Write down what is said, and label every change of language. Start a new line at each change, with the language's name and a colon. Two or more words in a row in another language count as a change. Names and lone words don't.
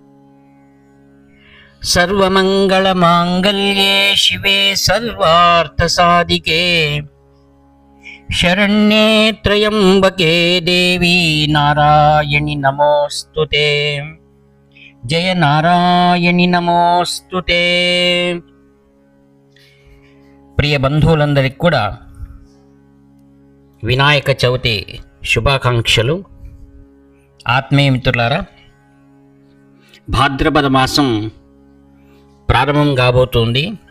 Sanskrit: सर्वमङ्गलमाङ्गल्ये शिवे सर्वार्थसाधिके शरण्ये त्र्यम्बके देवी नारायणि नमोऽस्तुते। जय नारायणि नमोऽस्तुते।
Telugu: ప్రియ బంధువులందరికీ కూడా వినాయక చవితి శుభాకాంక్షలు. ఆత్మీయ మిత్రులారా, భాద్రపద మాసం ప్రారంభం కాబోతుంది.